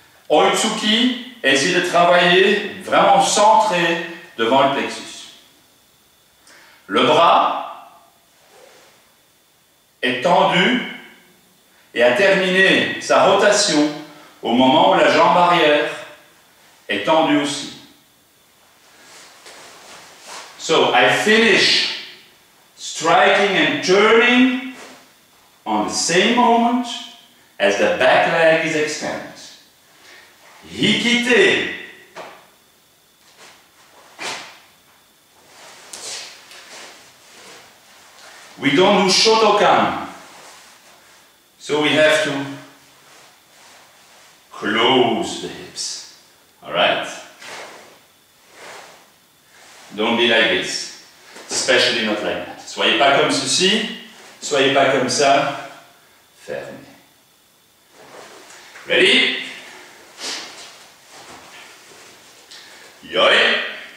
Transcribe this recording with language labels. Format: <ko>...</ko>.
<fr>Oitsuki, essayez de travailler vraiment centré devant le plexus. Le bras est tendu et à terminer sa rotation au moment où la jambe arrière est tendue aussi.</fr> <en>So I finish striking and turning on the same moment as the back leg is extended.</en> <ja>Hikite.</ja> <en>We don't do Shotokan, so we have to close the hips. Alright? Don't be like this, especially not like that.</en> <fr>Soyez pas comme ceci, soyez pas comme ça. Fermez.</fr> <en>Ready?</en> <ja>Yoi.</ja>